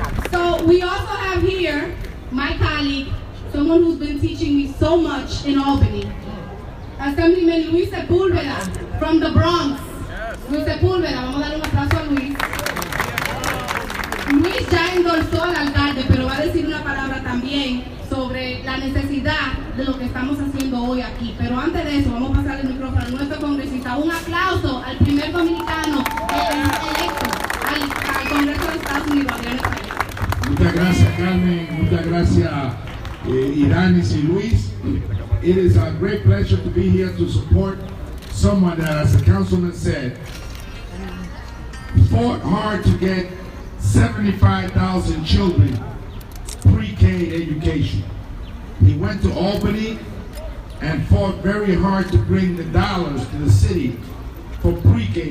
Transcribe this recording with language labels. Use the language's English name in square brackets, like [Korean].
[English] So we also have here my colleague, someone who's been teaching me so much in Albany, Assemblyman Luis Sepúlveda from the Bronx. [Spanish] Luis Sepúlveda, vamos a darle un aplauso a Luis. Luis ya endorsó al alcalde, pero va a decir una palabra también sobre la necesidad de lo que estamos haciendo hoy aquí. Pero antes de eso, vamos a pasar el micrófono a nuestro congresista. Un aplauso al primer dominicano electo al Congreso de Estados Unidos, Adrián Espaillat. Muchas gracias, Carmen. Muchas gracias, Idanis y Luis. [English] It is a great pleasure to be here to support someone that, as the councilman said, fought hard to get 75,000 children pre-K education. He went to Albany and fought very hard to bring the dollars to the city for pre-K.